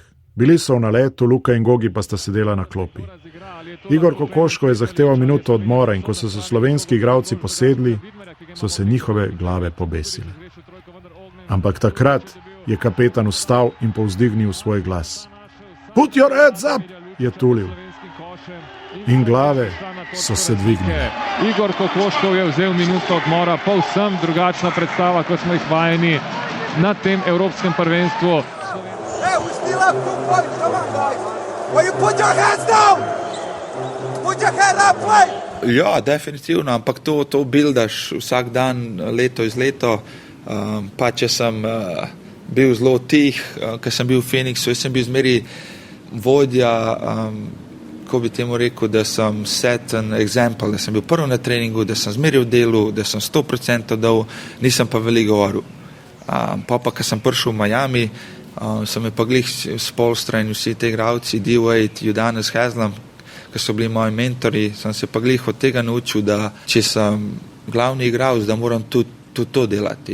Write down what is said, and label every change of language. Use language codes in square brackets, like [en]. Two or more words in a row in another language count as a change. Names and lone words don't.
[sl] Bili so v naletu, Luka in Gogi pa sta sedela na klopi. Igor Kokoško je zahteval minuto odmora in ko so se slovenski igralci posedli, so se njihove glave pobesile. Ampak takrat je kapetan vstal in povzdignil svoj glas. [en] Put your heads up, [sl] je tulil. In glave so se dvignile. Igor Kokoškov je vzel minuto odmora, povsem drugačna predstava, kot smo jih vajeni na tem evropskem prvenstvu. Ja, definitivno, ampak to bildaš vsak dan, leto iz leto. Pa če sem bil zelo tih, ko sem bil v Phoenixu, jaz sem bil zmeri vodja, ko bi temu rekel, da sem [en] set an example, [sl] da sem bil prvi na treningu, da sem zmeri v delu, da sem 100% dal, nisem pa veliko govoril. Pa ko sem prišel v Miami, so me pa glih Spoelstra in vsi te igralci, D-Wade, Udonis Haslem, ki so bili moji mentori, sem se pa glih od tega naučil, da če sem glavni igralec, da moram tudi to delati.